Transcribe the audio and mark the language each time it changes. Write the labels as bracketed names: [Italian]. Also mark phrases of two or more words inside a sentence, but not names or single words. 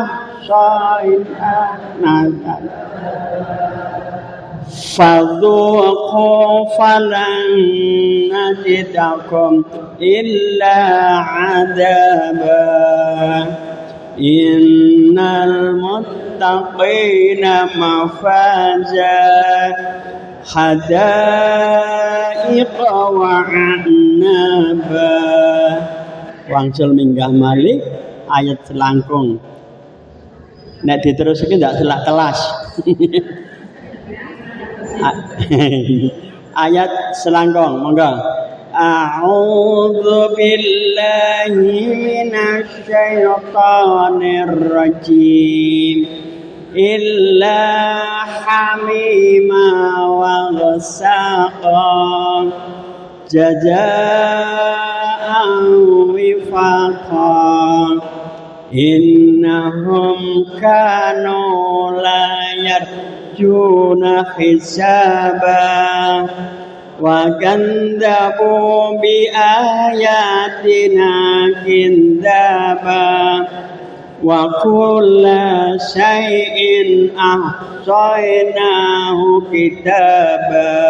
[Arabic] أحصيناه فذوقوا فلن نزيدكم إلا عذابا إن للمتقين مفازا حدائق وأعنابا [Javanese] wangsul minggah malih ayat selangkung nek diteruske ndak selak telas ayat selangkung monggo [Arabic] أعوذ بالله من الشيطان الرجيم إلا حميما وغساقا جزاء وفاقا إنهم كانوا لا يرجون حسابا وكذبوا بآياتنا كذابا وكل شيء أحصيناه كتابا